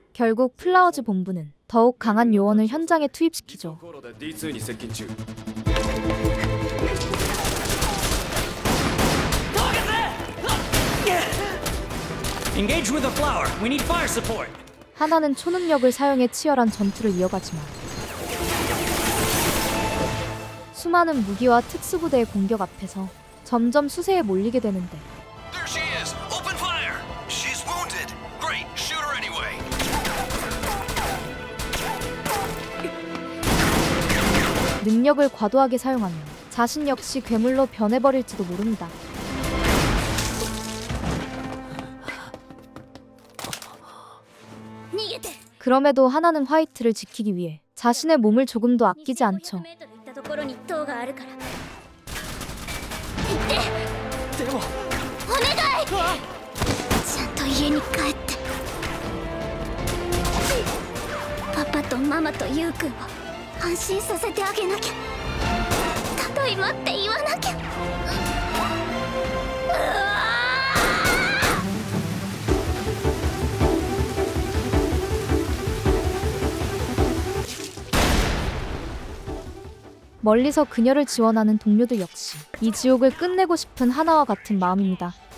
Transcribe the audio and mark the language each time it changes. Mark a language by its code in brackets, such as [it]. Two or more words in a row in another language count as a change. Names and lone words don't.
[ko] 결국 플라워즈 본부는 더욱 강한 요원을 현장에 투입시키죠. [ja] D2 に接近中。 [en] Engage with the flower. We need fire support. [ko] 하나는 초능력을 사용해 치열한 전투를 이어가지만 수많은 무기와 특수부대의 공격 앞에서 점점 수세에 몰리게 되는데 [en] There she is. Open fire. She's wounded. Great. Shoot her anyway. [ko] 능력을 과도하게 사용하면 자신 역시 괴물로 변해버릴지도 모릅니다. 그럼에도 하나는 화이트를 지키기 위해 자신의 몸을 조금도 아끼지 않죠. [ja] ところに塔があるから。でもお願い。ちゃんと家に帰って。パパとママとユウくんを安心させてあげなきゃ。ただいまって言わなきゃ。 [ko] 멀리서 그녀를 지원하는 동료들 역시 이 지옥을 끝내고 싶은 하나와 같은 마음입니다.